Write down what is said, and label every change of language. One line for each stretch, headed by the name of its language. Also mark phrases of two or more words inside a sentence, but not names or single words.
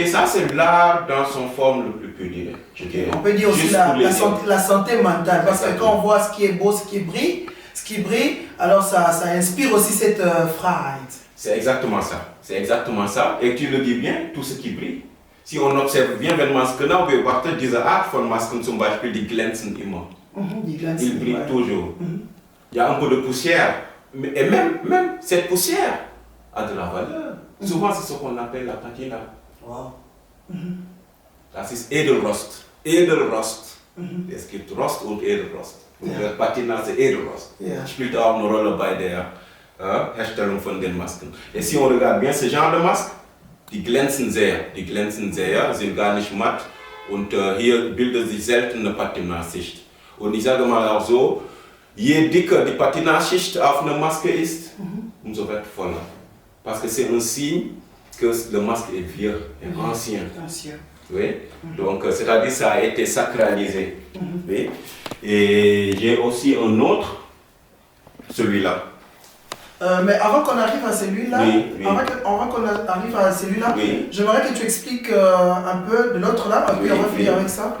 French: Ça, c'est l'art dans son forme le plus pur, je dirais. On peut dire aussi la santé mentale. Parce que quand on voit ce qui est beau, ce qui brille, alors ça inspire aussi cette Freiheit. C'est exactement ça. C'est exactement ça. Et tu le dis bien, tout ce qui brille. Si on observe bien les masques, on peut voir que
German: diese Art von Masken zum Beispiel, die glänzen immer.
French: Ils brillent toujours. Il y a un peu de poussière. Et même cette poussière a de la valeur. Souvent, c'est ce qu'on appelle la patina. Wow.
German: Das ist Edelrost. Edelrost. Es gibt Rost und Edelrost. Und Patina, c'est Edelrost. Spielt auch eine Rolle bei der Herstellung von den Masken.
French: Et si on regarde bien ce genre de masques,
German: die glänzen sehr, sind gar nicht matt und hier bildet sich selten eine Patinaschicht. Und ich sage mal auch so, je dicker die Patinaschicht auf einer Maske ist, umso wertvoller.
French: Parce que c'est un signe que le masque est vieux, est ancien. Oui? Donc, c'est-à-dire ça a été sacralisé. Oui? Et j'ai aussi un autre, celui-là. Mais avant qu'on arrive à celui-là, j'aimerais que tu expliques un peu de l'autre là, et puis on va finir avec ça.